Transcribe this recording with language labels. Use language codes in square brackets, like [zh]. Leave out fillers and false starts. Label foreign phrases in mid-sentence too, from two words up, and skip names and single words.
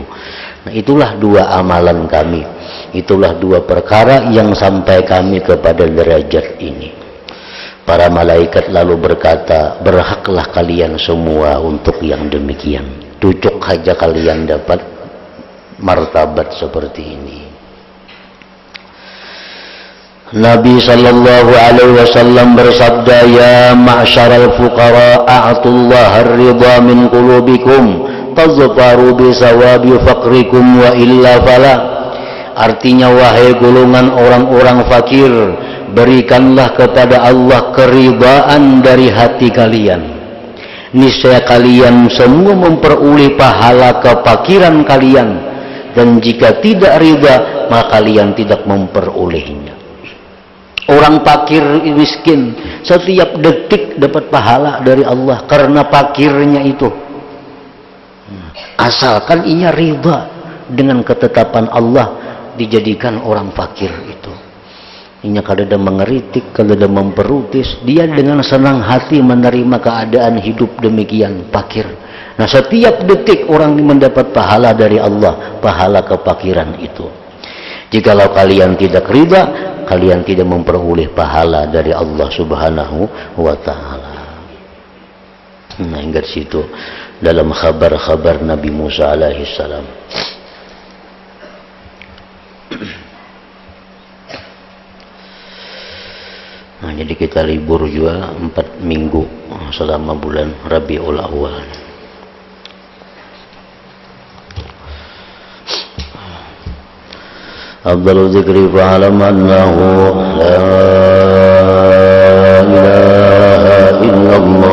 [id] Nah, itulah dua amalan kami. Itulah dua perkara yang sampai kami kepada derajat ini. Para malaikat lalu berkata, berhaklah kalian semua untuk yang demikian. [bjn] Tucuk saja kalian dapat martabat seperti ini. [ar] النبي صلى الله عليه وسلم bersabda, يا معشر الفقراء أعطوا الله الرضا من قلوبكم تظفروا بثواب فقركم وإلا فلا. [id] Artinya, wahai golongan orang-orang fakir, berikanlah kepada Allah keridhaan dari hati kalian. Niscaya kalian semua memperoleh pahala kefakiran kalian, dan jika tidak ridha maka kalian tidak memperolehnya. Orang fakir miskin setiap detik dapat pahala dari Allah karena fakirnya itu. Asalkan ia ridha dengan ketetapan Allah, dijadikan orang fakir itu. [bjn] Inya kada ada mengeritik, kada ada memperutis, [id] dia dengan senang hati menerima keadaan hidup demikian fakir. Nah, setiap detik orang mendapat pahala dari Allah, pahala kefakiran itu. Jikalau kalian tidak ridha, kalian tidak memperoleh pahala dari Allah [ar] سبحانه وتعالى. [id] Nah, ingat situ dalam khabar-khabar Nabi Musa [ar] عليه السلام. [id] Nah, jadi kita libur juga 4 minggu selama bulan Rabiul Awal. [ar] أفضل الذكر فاعلم أنه لا إله إلا الله